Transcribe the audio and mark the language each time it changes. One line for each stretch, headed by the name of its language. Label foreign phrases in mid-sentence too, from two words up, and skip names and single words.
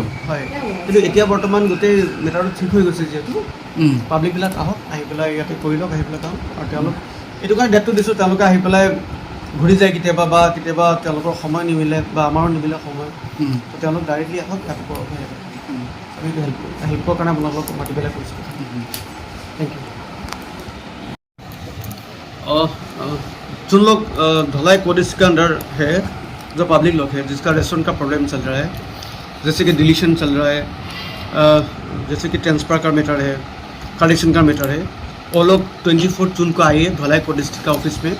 Assamese: হয়, কিন্তু এতিয়া বৰ্তমান গোটেই মেটাৰটো ঠিক হৈ গৈছে, যিহেতু পাব্লিকবিলাক আহক, আহি পেলাই ইয়াতে কৰি লওক, আহি পেলাই কাম। আৰু তেওঁলোক এইটো কাৰণে ডেটটো দিছোঁ, তেওঁলোকে আহি পেলাই ঘূৰি যায় কেতিয়াবা, বা কেতিয়াবা তেওঁলোকৰ সময় নিমিলে বা আমাৰো নিমিলে সময়, তো তেওঁলোক ডাইৰেক্টলি আহক, ইয়াত কৰক। আমি এইটো হেল্পৰ কাৰণে আপোনালোকক মাতি পেলাই কৰিছোঁ।
English: Thank you.
Hindi: जो लोग धलाई कोड इसके अंदर है, जो पब्लिक लोग है जिसका रेस्टोरेंट का प्रॉब्लम चल रहा है, जैसे कि डिलीशन चल रहा है, जैसे कि ट्रांसफ़र का मैटर है, करेक्शन का मैटर है, वो लोग 24 जून को आइए धलाई कोड डिस्ट्रिक्ट का ऑफिस में।